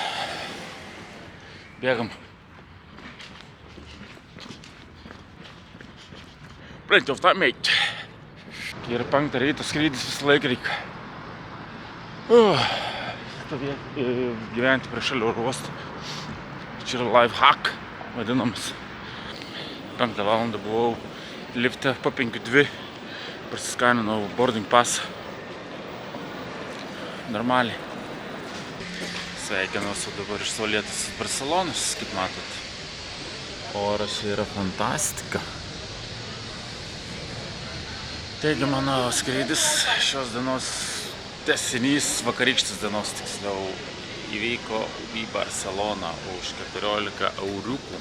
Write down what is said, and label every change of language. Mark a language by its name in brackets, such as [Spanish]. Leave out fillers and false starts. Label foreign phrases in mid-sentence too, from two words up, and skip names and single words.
[English] Bėgam. plenty of time, mate. [Lithuanian] Kai yra 5 ryto skrydis, visą laiką reikia gyventi prie šalia oro uosto. Čia yra [English] life hack [Lithuanian] vadinamas. 5 valandą buvau lifte po 5:02, prasiskaninau [English] boarding pass. [Lithuanian] Normaliai. Sveikinuosi dabar iš saulėtos Barcelonos, kaip matot. Oras yra fantastika. Taigi mano skrydis šios dienos tęsinys, vakarykštės dienos tiksliau, įvyko į Barceloną už 14 euriukų.